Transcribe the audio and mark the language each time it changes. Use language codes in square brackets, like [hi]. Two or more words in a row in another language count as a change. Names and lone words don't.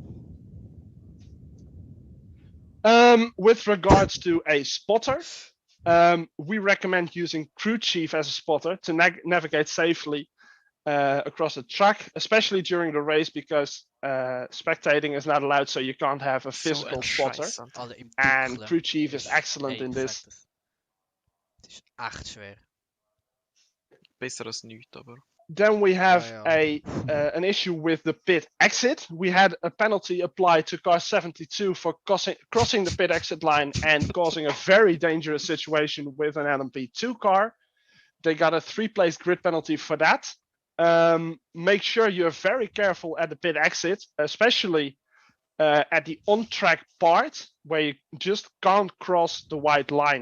[en] With regards to a spotter, we recommend using crew chief as a spotter to navigate safely across the track, especially during the race, because spectating is not allowed, so you can't have a physical spotter. And crew chief is excellent in this. [nl] Het is echt schwer. [de] Besser als nichts, aber. [en] Then we have Yeah. an issue with the pit exit. We had a penalty applied to car 72 for crossing the pit exit line and causing a very dangerous situation with an LMP2 car. They got a 3-place grid penalty for that. Make sure you're very careful at the pit exit, especially at the on-track part where you just can't cross the white line.